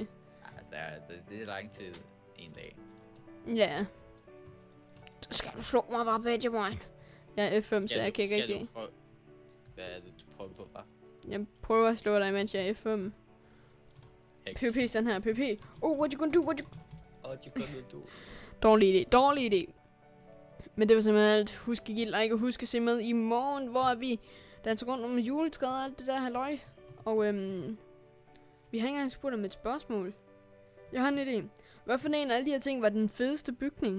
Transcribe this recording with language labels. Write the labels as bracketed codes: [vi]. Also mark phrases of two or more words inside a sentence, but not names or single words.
[da] Ja, det er lang tid. En dag. Ja. Så skal du slå mig bare, Benjamin. Jeg er F5, så jeg kan ikke rigtig. Hvad er det, du prøver på, hva'? Jeg prøver at slå dig, mens jeg er F5. PvP sådan her, PvP. [en] What you gonna do? What you gonna do? [da] Dårlig idé. Men det var simpelthen alt. Husk at give like og husk at se med i morgen, hvor vi danser rundt om juletræet og alt det der halløj. Og vi har ikke engang spurgt om et spørgsmål. Jeg har en idé. Hvad for en af alle de her ting var den fedeste bygning?